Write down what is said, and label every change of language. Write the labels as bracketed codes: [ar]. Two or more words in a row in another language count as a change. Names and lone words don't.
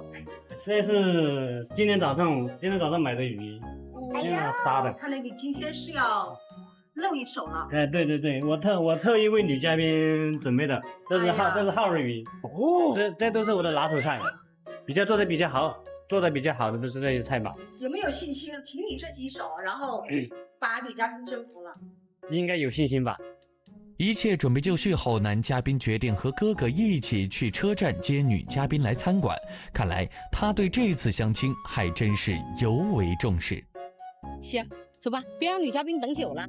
[zh] 這是今天早上買的魚，今天殺的。看來你今天是要露一手了。對，我特意為女嘉賓準備的，這是耗兒魚。哦，這都是我的拿手菜，做得比較好的都是這些菜吧。有沒有信心憑你這幾手，然後把女嘉賓征服了？應該有信心吧。一切準備就緒後，男嘉賓決定和哥哥一起去車站接女嘉賓來餐館。看來他對這次相親還真是尤為重視。行，走吧，別讓女嘉賓等久了。